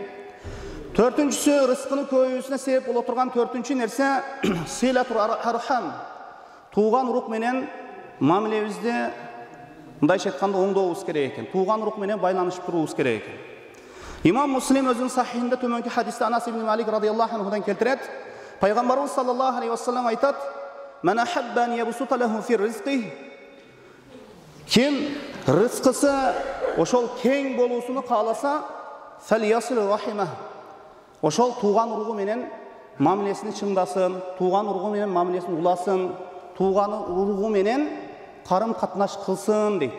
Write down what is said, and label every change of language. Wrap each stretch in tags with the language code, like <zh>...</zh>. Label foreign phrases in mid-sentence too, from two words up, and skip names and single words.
<ky>Төртүнчүсү, рызкынын көбөйүүсүнө себеп боло турган төртүнчү нерсе</ky> <ar>صلة الأرحام.</ar> <ky>Туган урук менен мамилебизди мындайча айтканда оңдообуз керек экен. Туган урук менен байланышып туруубуз керек экен. Имам Муслим өзүнүн сахихинде төмөнкү хадисте Анас ибн Малик</ky> <ar>رضي الله عنه</ar> <ky>келтирет.</ky> <ar>Пайгамбарыбыз صلى الله عليه وسلم айтат: "من أحب أن يبسط له في رزق".</ar> <ky>Ким рызкысы ошол кең болуусуну кааласа,</ky> <ar>فليصل رحمه.</ar> <ky>Ошол туган уругу менен мамилесин чыңдасын, туган уругу менен мамилесин уласын, туган уругу менен карым катнаш кылсын дейт.</ky>